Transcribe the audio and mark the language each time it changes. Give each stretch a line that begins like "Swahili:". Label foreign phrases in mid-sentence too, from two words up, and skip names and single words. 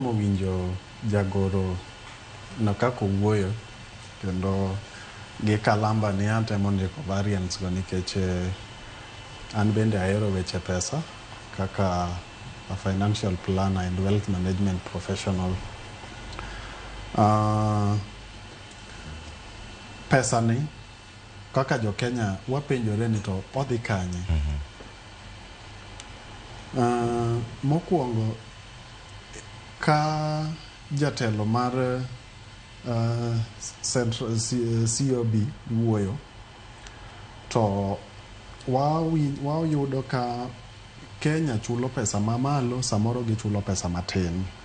Luo (Kenya and Tanzania): Winjo jagoro nakako wuoyo kendo gi kalamba ni atemo ndiko variants go nikech an bende ahero weche pesa kaka
English: a financial planner and wealth management professional.
Luo (Kenya and Tanzania): Pesa ni kaka jo Kenya wapenjore ni to odhi kanye. Mokwongo ka jatelo mar Central COB wuoyo to wayudo ka Kenya chulo pesa mamalo, samoro gichulo pesa matin.